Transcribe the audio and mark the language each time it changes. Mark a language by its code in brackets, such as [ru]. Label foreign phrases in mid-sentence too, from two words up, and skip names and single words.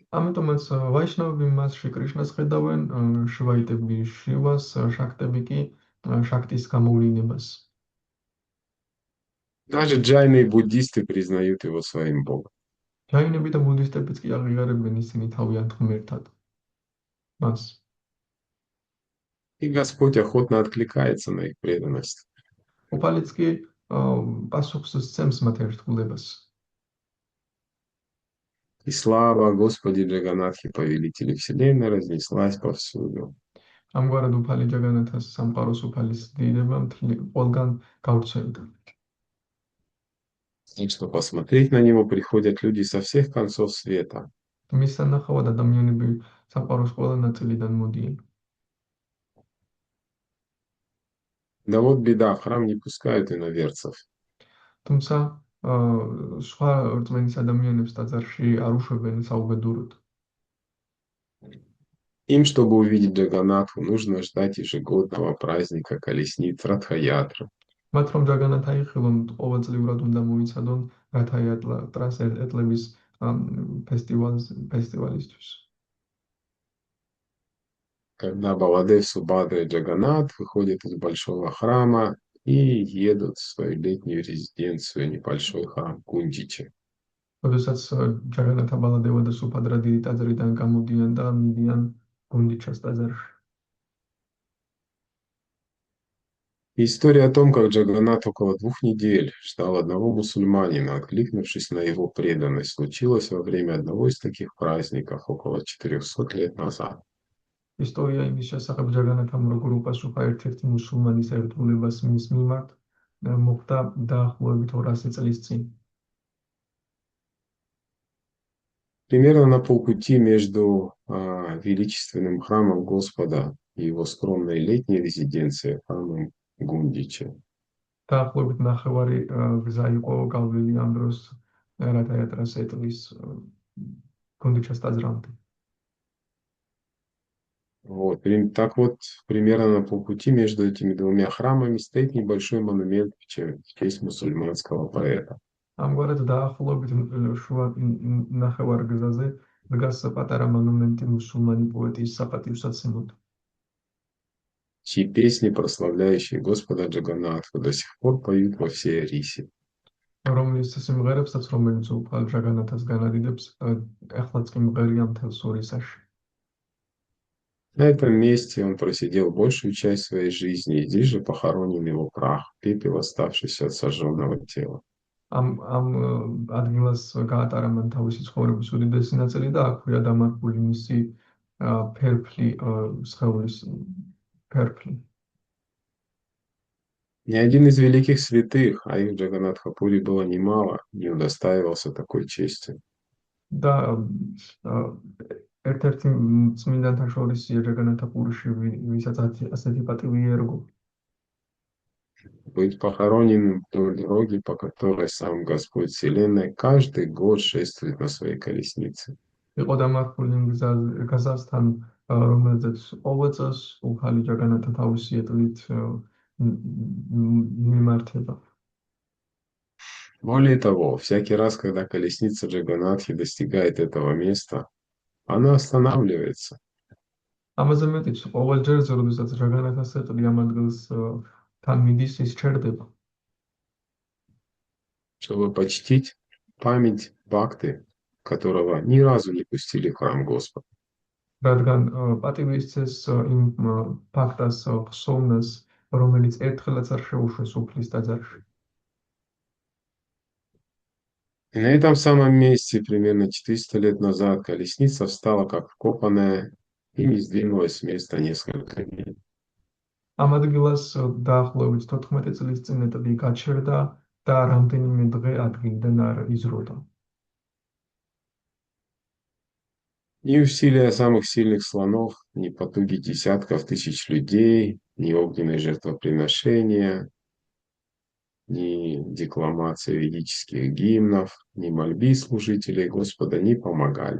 [ka] ამიტომაც ვაიშნავები მასში კრიშნას ხედავენ, შვაიტები შივას, შაქტები კი შაქტის გამოვლინებას. [ru] Даже джайны и буддисты признают его своим богом. [ka] ჯაინები და ბუდისტებიც კი აღიარებენ ისინი თავიანთ ღმერთად მას. [ru] И Господь охотно откликается на их преданность. [ka] უფალიც კი პასუხს სცემს მათ ერთგულებას. [ru] И слава Господи Джаганатхи, повелителю Вселенной, разнеслась повсюду. [ka] ამგვარად უფალი ჯაგანათას სამყაროს უფალის დიდება ყველგან გავრცელდა. [ru] И что посмотреть на него приходят люди со всех концов света. [ka] მის სანახავად ადამიანები სამყაროს ყველა ნაწილიდან მოდიან. [ru] Да вот беда, в храм не пускают иноверцев. [ka] თუმცა სხვა რწმენის ადამიანებს ტაძარში არ უშვებენ საუბედუროდ. [ru] Им, чтобы увидеть Джаганатху, нужно ждать ежегодного праздника колесниц Радха-ятра. [ka] მათ რომ ჯაგანათა იხილონ, ყოველწლიურად უნდა მოიცადონ რათაიატრას ეტლების ფესტივალისთვის. [ru] Когда Баладев, Субадра и Джаганат выходят из большого храма и едут в свою летнюю резиденцию, небольшой храм Кунджичи. [ka] როდესაც ჯაგანათა ბალადევა და სუფადრა დიდი ტაძრიდან გამოდიან და მიდიან გუნდიჩას ტაძარში. [ru] История о том, как Джаганат около 2 недель ждал одного мусульманина, откликнувшись на его преданность, случилась во время одного из таких праздников около 400 лет назад. [ka] ისტორია იმის შესახებ ჯაგანათამ როგორ უპასუხა ერთ-ერთი მუსულმანის ერთგულებას მის მიმართ მოხდა დაახლოებით 200 წლის წინ. [ru] Примерно на полпути между величественным храмом Господа и его скромной летней резиденцией, храмом Гундича. [ka] დაახლოებით ნახევარი გზა იყო გავლილი ამ დროს რათაიატრას ეტლის გუნდიჩას ტაძრამდე. [ru] Вот. Так вот, примерно на полпути между этими двумя храмами стоит небольшой монумент в честь мусульманского поэта. [ka] ამგვარად დაახლოებით შუა ნახევარ გზაზე დგას პატარა მონუმენტი მუსულმანი პოეტის საპატივსაცემად. [ru] Чьи песни, прославляющие Господа Джаганатху, до сих пор поют во всей Арисе. [ka] რომლის სიმღერებსაც რომელიც უფალ ჯაგანათას განადიდებს ახლაც კი მღერია მთელს ორისაში. [ru] На этом месте он просидел большую часть своей жизни, и здесь же похоронен его прах, пепел, оставшийся от сожженного тела. [ka] ამ ადგილას გაატარა მან თავისი ცხოვრების უდიდესი ნაწილი და აქვეა დამარხული მისი ფერფლი სხეულის ფერფლი. [ru] Ни один из великих святых, а их в Джаганатхапуре было немало, не удостаивался такой чести. [ka] და ერთ-ერთი წმინდანთა შორისია ჯაგანათაპურში, ვისაც ასეთი პატივი ერგო. [ru] Быть похороненным вдоль дороги, по которой сам Господь Вселенной каждый год шествует на своей колеснице. [ka] იყო დამარხული იმ გზასთან, რომელზეც ყოველ წელს უფალი ჯაგანათა თავისი ეტლით მიმართება. [ru] Более того, всякий раз, когда колесница Джаганатхи достигает этого места, она останавливается, [ka] ამაზე მეტიც, ყოველ ჯერზე, როდესაც ჯაგანათას ეტლი ამ ადგილს თან მიდის, ის ჩერდება. [ru] чтобы почтить память Бхакты, которого ни разу не пустили в храм Господа. [ka] რადგან პატივი ისცეს იმ ფაქტას ხსოვნას, რომელიც ერთხელაც არ შეუშვეს უფლის ტაძარში. [ru] И на этом самом месте примерно 400 лет назад колесница встала как вкопанная и не сдвинулась с места несколько дней. [ka] ამ ადგილას დაახლოებით 14 წლის წინ ეტლი გაჩერდა და რამდენიმე დღე ადგილიდან არ იზროდა. [ru] Ни усилия самых сильных слонов, ни потуги десятков тысяч людей, ни огненные жертвоприношения, ни декламация ведических гимнов, ни мольбы служителей Господа не помогали.